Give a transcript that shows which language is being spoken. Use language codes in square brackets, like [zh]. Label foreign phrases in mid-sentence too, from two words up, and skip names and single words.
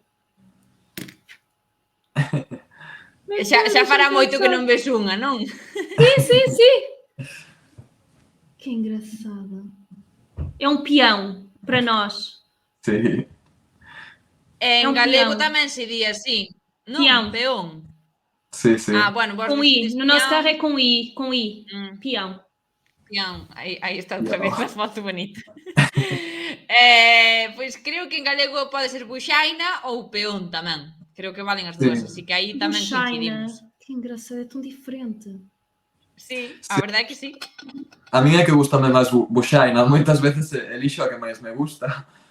[gl] Xa fará moito que non ves unha, non? [pt] Sim. Que engraçado. É um peão para nós. [gl] Sí. En galego tamén se di así. Non, peón. Sí. Bueno, [pt] com I. No nosso carro é com I. Peão. [gl] Aí está outra vez a foto bonita. Pois creo que en galego pode ser buxaina ou peón tamén. Creo que valen as dúas, así que aí tamén coincidimos. [pt] Que engraçado, é tão diferente. [gl] Sí, a verdade é que sí. A mí é que gustame máis buxaina, moitas veces elixo a que máis me gusta.